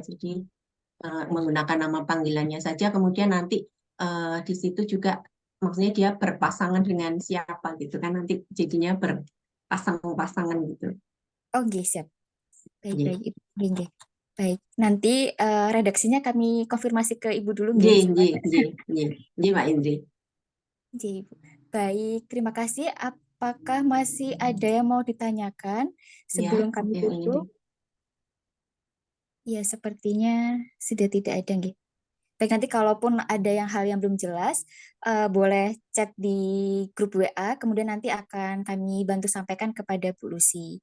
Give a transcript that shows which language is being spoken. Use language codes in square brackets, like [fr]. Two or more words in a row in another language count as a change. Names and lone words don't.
[id] Jadi menggunakan nama panggilannya saja. Kemudian nanti di situ juga maksudnya dia berpasangan dengan siapa gitu kan, nanti jadinya berpasang-pasangan gitu. Oh, nggih, siap. Baik, Nggih, baik, Ibu. [jv] Nggih, nggih. [id] Baik. Nanti redaksinya kami konfirmasi ke Ibu dulu, nggih, [jv] nggih, nggih, [id] supaya. [jv] nggih, nggih, nggih, Mbak Indri. [id] Nggih, Ibu. Baik, terima kasih. Apakah masih ada yang mau ditanyakan Ya, sebelum kami oke, ini. tutup? Ya, sepertinya sudah tidak ada, nggih. Baik, nanti kalaupun ada hal yang belum jelas, boleh chat di grup WA, kemudian nanti akan kami bantu sampaikan kepada Bu Lucy.